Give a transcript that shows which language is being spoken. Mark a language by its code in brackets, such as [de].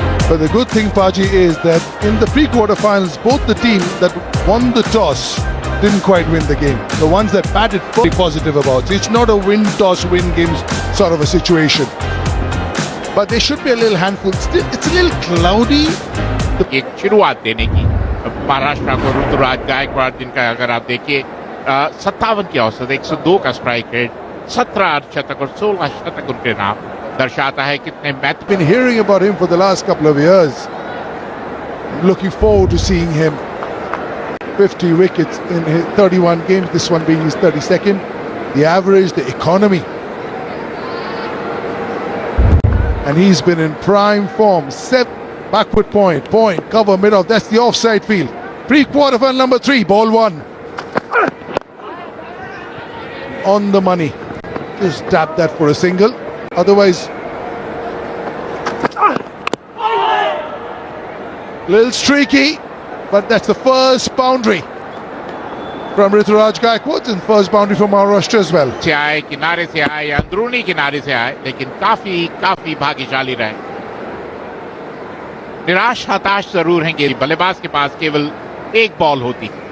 [en] But the good thing, Paji, is that in the pre-quarterfinals, both the teams that won the toss didn't quite win the game. The ones that batted very positive about. So it's not a win-toss, win games sort of a situation. But they should be a little handful. Still, it's a little cloudy. [hi] एक शुरुआत देने की महाराष्ट्र को ऋतुराज गायकवाड़, जिनका अगर आप देखिए 57 की औसत, 102 का स्ट्राइक रेट, 17 अर्धशतक और 16 शतक उनके नाम दर्शाता है कितने match. [en] Been hearing about him for the last couple of years. Looking forward to seeing him. 50 wickets in his 31 games, this one being his 32nd. The average, the economy. And he's been in prime form. 7 backward point, cover mid-off. That's the offside field. Pre-quarterfinal number 3, ball 1. On the money. Just tap that for a single. Otherwise, little streaky, but that's the first boundary from Rituraj Gaikwad and first boundary from Maharashtra as well. [hi] से आए, किनारे से आए या अंदरूनी किनारे से आए, लेकिन काफी भाग्यशाली रहे. निराश हताश जरूर हैं कि बल्लेबाज के पास केवल एक बॉल होती.